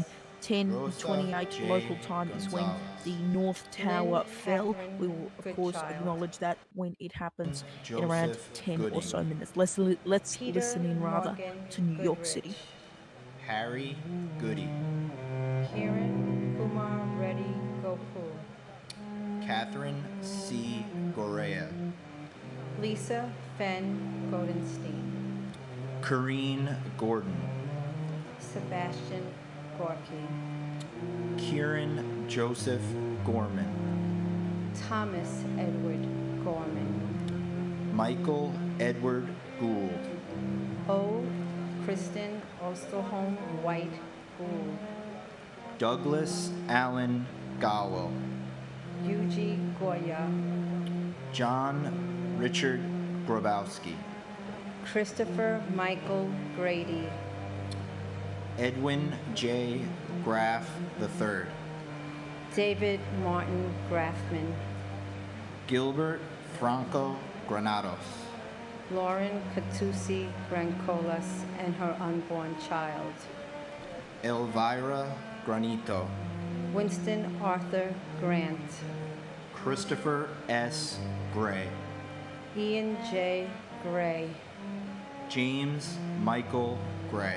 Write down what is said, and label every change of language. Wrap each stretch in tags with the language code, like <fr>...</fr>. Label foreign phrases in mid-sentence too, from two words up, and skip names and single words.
<en>10:28 local time is when the North Tower fell. We will, of course, acknowledge that when it happens in around 10 or so minutes. Let's listen in rather to New York City. Harry Goody. Kiran Kumar Reddy Gopur. Catherine C. Gorea. Lisa Fenn Goldenstein. Corrine Gordon. Sebastian Gorky. Kieran Joseph Gorman. Thomas Edward Gorman. Michael Edward Gould. O. Kristen Osterholm White Gould. Douglas Allen Gowell. Yuji Goya. John Richard Grabowski. Christopher Michael Grady. Edwin J. Graff III. David Martin Graffman. Gilbert Franco Granados. Lauren Catusi Grancolas and her unborn child. Elvira Granito. Winston Arthur Grant. Christopher S. Gray. Ian J. Gray. James Michael Gray.</en>